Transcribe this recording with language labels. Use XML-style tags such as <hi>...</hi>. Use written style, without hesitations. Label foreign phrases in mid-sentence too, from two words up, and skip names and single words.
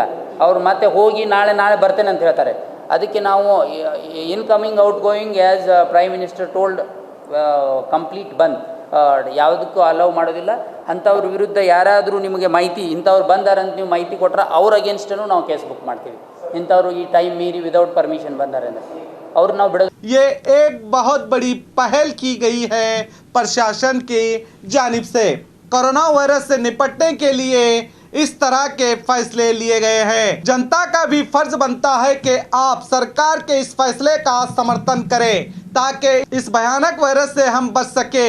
<kn>ಅವ್ರು ಮತ್ತೆ ಹೋಗಿ ನಾಳೆ ಬರ್ತೇನೆ ಅಂತ ಹೇಳ್ತಾರೆ. ಅದಕ್ಕೆ ನಾವು</kn> <en>incoming out going as prime minister told complete</en> <kn>ಬಂದ್, ಯಾವುದಕ್ಕೂ ಅಲೌ ಮಾಡೋದಿಲ್ಲ. ಅಂಥವ್ರ ವಿರುದ್ಧ ಯಾರಾದರೂ ನಿಮಗೆ ಮಾಹಿತಿ ಇಂಥವ್ರು ಬಂದಾರಂತ ನೀವು ಮಾಹಿತಿ ಕೊಟ್ಟರೆ ಅವ್ರ ಅಗೇನ್ಸ್ಟೂ ನಾವು</kn> <en>case book</en> <kn>ಮಾಡ್ತೀವಿ. ಇಂಥವ್ರು ಈ ಟೈಮ್ ಮೀರಿ</kn> <en>without permission</en> <kn>ಬಂದಾರೆ ಅಂದರೆ ಅವ್ರು ನಾವು ಬಿಡೋದು.</kn> <hi>ये एक बहुत बड़ी पहल की गई है प्रशासन की जानिब से. कोरोना वायरस से निपटने के लिए इस तरह के फैसले लिए गए हैं. जनता का भी फर्ज बनता है कि आप सरकार के इस फैसले का समर्थन करें ताकि इस भयानक वायरस से हम बच सके.</hi>